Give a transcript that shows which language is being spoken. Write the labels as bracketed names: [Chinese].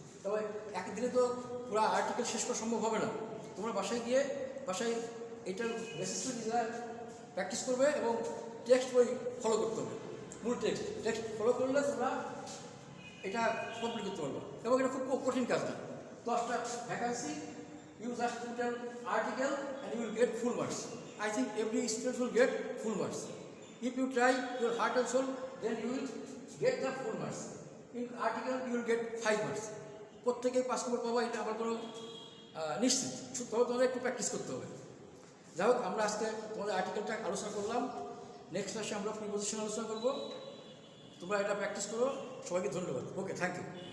[Bangla] তবে একদিনে তো পুরো আর্টিকেল শেষ করা সম্ভব হবে না। তোমরা বাসায় এটার বেসিস নিজেরা প্র্যাকটিস করবে এবং টেক্সট বই ফলো করতে হবে। মূল টেক্সট ফলো করলে তোমরা এটা কমপ্লিট করতে পারবো। এবং এটা খুব কঠিন কাজ না। [English] 10টা vacancy, you just put an article and you will get full marks. I think every student will get full marks. If you try your heart and soul, then you will get the full marks. In article, you will get 5 marks. [Bangla] প্রত্যেকেই 5 নম্বর পাবো, এটা আমার কোনো নিশ্চিত। তবে তোমাদের একটু practice করতে হবে। যাই হোক, আমরা আজকে তোমাদের আর্টিকেলটা আলোচনা করলাম। নেক্সট ক্লাসে আমরা প্রিপোজিশন আলোচনা করবো। তোমরা এটা প্র্যাকটিস করো। সবাইকে ধন্যবাদ। ওকে, থ্যাংক ইউ।